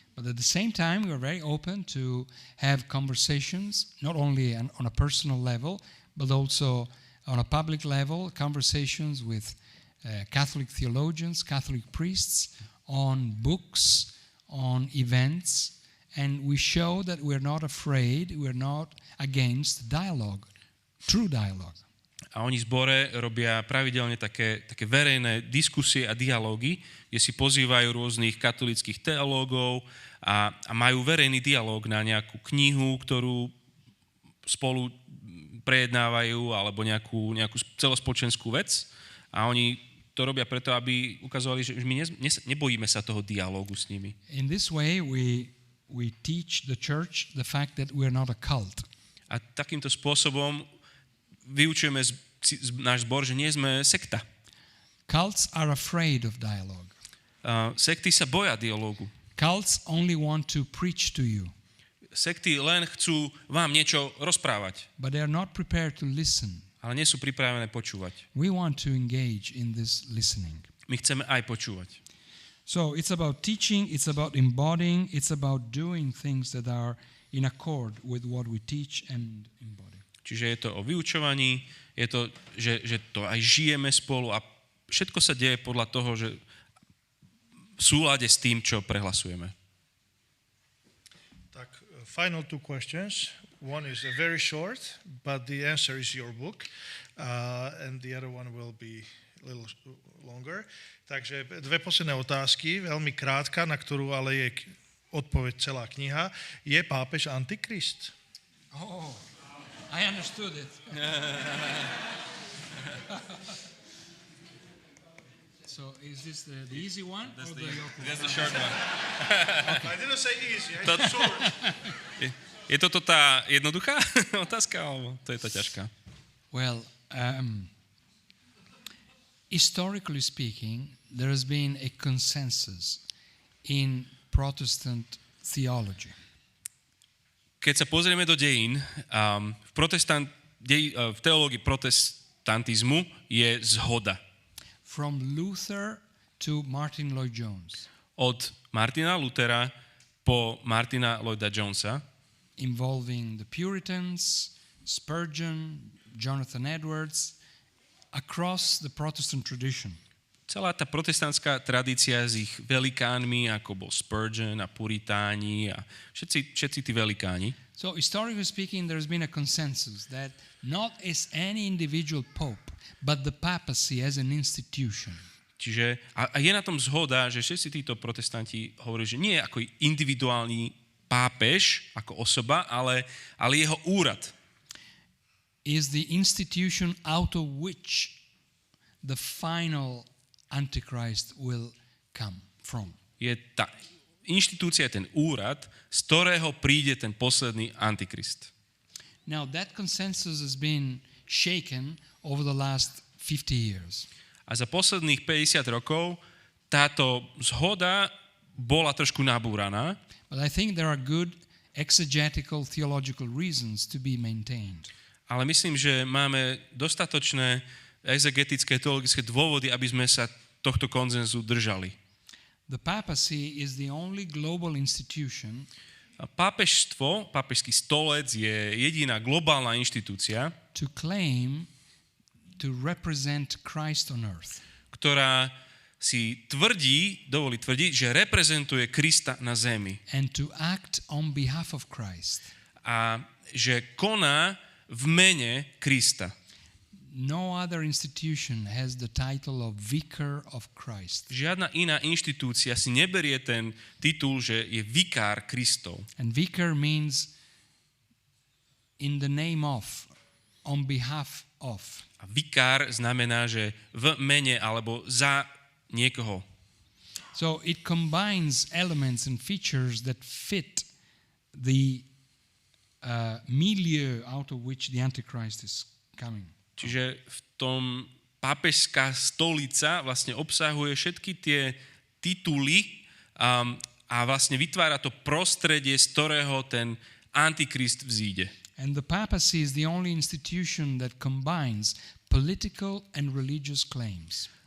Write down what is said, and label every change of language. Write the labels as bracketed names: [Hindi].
[English] But at the same time, we are very open to have conversations, not only on a personal level, but also on a public level, conversations with Catholic theologians, Catholic priests, on books, on events, and we show that we're not afraid, we're not against dialogue, true dialogue. [Slovak] A oni v zbore robia pravidelne také verejné diskusie a dialógy, kde si pozývajú rôznych katolíckych teológov a majú verejný dialóg na nejakú knihu, ktorú spolu prejednávajú, alebo nejakú celospoločenskú vec. A oni to robia preto, aby ukazovali, že my nebojíme sa toho dialógu s nimi. [English] In this way we teach the church the fact that we're not a cult. [Slovak] A takýmto spôsobom vyučujeme náš zbor, že nie sme sekta. [English] Cults are afraid of dialogue. [Slovak] Sekty sa boja dialógu. [English] Cults only want to preach to you. [Slovak] sekty len chcú vám niečo rozprávať, [English] but they are not prepared to listen. [Slovak] ale nie sú pripravené počúvať. [English] We want to engage in this listening. [Slovak] My chceme aj počúvať. [English] So it's about teaching, it's about embodying, it's about doing things that are in accord with what we teach and embody. [Slovak] Čiže je to o vyučovaní, je to, že to aj žijeme spolu a všetko sa deje podľa toho, že v súlade s tým, čo prehlasujeme. Tak, [English] final two questions. One is very short, but the answer is your book. And the other one will be a little longer. [Slovak] Takže dve posledné otázky, veľmi krátka, na ktorú ale je odpoveď celá kniha. Je pápež Antikrist? [English] Oh, I understood it. So is this the easy one? Or That's the short one. I didn't say easy, I said short. [Slovak] Je toto tá jednoduchá otázka, alebo to je tá ťažká? [English] Well, historically speaking, there has been a consensus in Protestant theology. [Slovak] Keď sa pozrieme do dejín, v teológii protestantizmu je zhoda. [English] From Luther to Martin Lloyd-Jones, [Slovak] Od Martina Luthera po Martina Lloyda Jonesa, [English] involving the Puritans, Spurgeon, Jonathan Edwards, across the Protestant tradition. [Slovak] celá tá protestantská tradícia s ich velikánmi, ako bol Spurgeon a Puritáni a všetci tí velikáni. [English] So historically speaking, there's been a consensus that not as any individual pope, but the papacy as an institution. [Slovak] Čiže, a je na tom zhoda, že všetci títo protestanti hovorí, že nie ako individuálny pápež, ako osoba, ale jeho úrad. [English] Is the institution out of which the final Antichrist will come from. [Slovak] Je tá inštitúcia, ten úrad, z ktorého príde ten posledný Antikrist. [English] Now that consensus has been shaken over the last 50 years. [Slovak] A za posledných 50 rokov táto zhoda bola trošku nabúraná, [English] But I think there are good exegetical theological reasons to be maintained. [Slovak] ale myslím, že máme dostatočné exegetické teologické dôvody, aby sme sa tohto konsenzu držali. [English] The papacy is the only global institution [Slovak] A pápežský stolec je jediná globálna inštitúcia, [English] to claim to represent Christ on earth. [Slovak] ktorá si dovolí tvrdiť, že reprezentuje Krista na zemi [English] And to act on behalf of Christ. [Slovak] a že koná v mene Krista. [English] No other institution has the title of Vicar of Christ. [Slovak] Žiadna iná inštitúcia si neberie ten titul, že je vikár Kristov. [English] And vicar means in the name of, on behalf of. [Slovak] A vikár znamená, že v mene alebo za niekoho. [English] So it combines elements and features that fit the milieu out of which the Antichrist is coming. [Slovak] Čiže v tom pápežská stolica vlastne obsahuje všetky tie tituly a vlastne vytvára to prostredie, z ktorého ten Antikrist vzíde. [English] And the papacy is the only institution that combines political and religious claims.